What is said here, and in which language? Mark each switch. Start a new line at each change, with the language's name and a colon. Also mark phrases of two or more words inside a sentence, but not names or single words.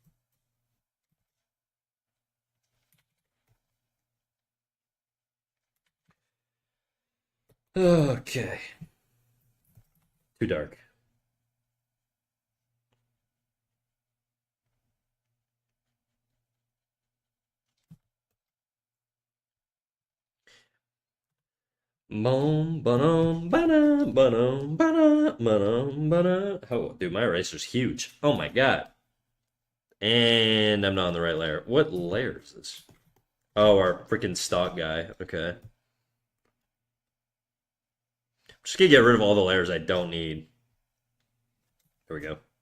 English: Okay. Too dark. Boom, ba-dum, ba-dum, ba-dum, ba-dum, ba-dum, ba-dum. Oh, dude, my eraser's huge. Oh my God. And I'm not on the right layer. What layer is this? Oh, our freaking stock guy. Okay. I'm just gonna get rid of all the layers I don't need. There we go.